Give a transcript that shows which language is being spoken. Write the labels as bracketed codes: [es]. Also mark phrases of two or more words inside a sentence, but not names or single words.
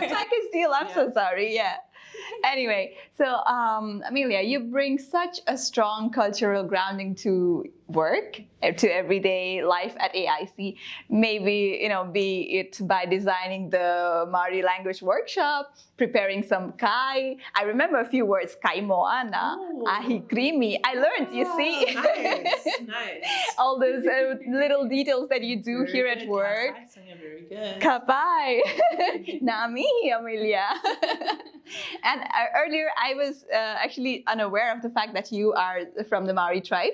[en] Package deal, I'm so sorry, yeah. Anyway, so Amelia, you bring such a strong cultural grounding to work, to everyday life at AIC. Maybe, you know, be it by designing the Māori language workshop, preparing some kai. I remember a few words, [mi] kai moana, ahi krimi. [en] I learned, you see. Nice. All those little details that you do here at work. Very good. Kapai. Nami, Amelia. And earlier I was actually unaware of the fact that you are from the Māori tribe.